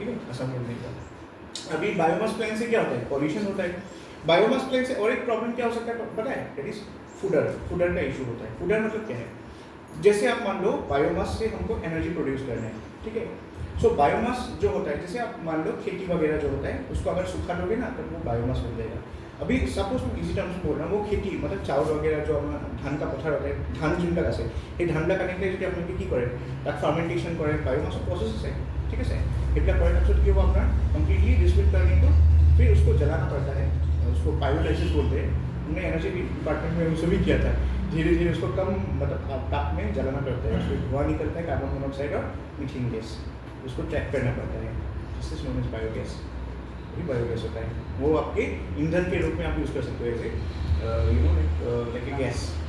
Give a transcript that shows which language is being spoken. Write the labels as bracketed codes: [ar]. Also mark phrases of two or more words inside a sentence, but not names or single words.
[hi] है असम गवर्नमेंट का अभी [en] biomass plant [hi] से क्या होता है पॉल्यूशन होता है [en] biomass plant [hi] से और एक प्रॉब्लम क्या हो सकता है पता है [en] that is fodder [hi] का इशू होता है फूडर मतलब क्या है जैसे आप मान लो बायोमास से हमको [en] energy produce [hi] करना है ठीक है सो बायोमास जो होता है जैसे आप मान लो खेती वगैरह जो होता है उसको अगर सूखा दोगे ना तो वो बायोमास हो जाएगा अभी सपोज मैं [en] easy terms [hi] में बोल रहा हूँ वो खेती मतलब चावल वगैरह जो धान का पथार होता है धान जिनका [as] আছে সেই ধানটা কানেক্ট যদি আপোনালোকে কি কৰে তাক ফার্মেন্টেশন কৰে বায়োমাসৰ প্রসেস আছে [hi] ठीक है इतना करे तब कि वो अपना [en] completely distribute [hi] करने को फिर उसको जलाना पड़ता है उसको पायोलाइसिस बोलते हैं हमने [en] energy department [hi] में उसे भी किया था धीरे धीरे उसको कम मतलब ताप में जलाना पड़ता है उसको धुआं निकलता है [en] carbon monoxide [hi] और [en] methane gas [hi] उसको ट्रैक करना पड़ता है जिससे [en] known as biogas [hi] ये बायोगैस होता है वो आपके ईंधन के रूप में आप यूज़ कर सकते हो ऐसे [en] you know like a gas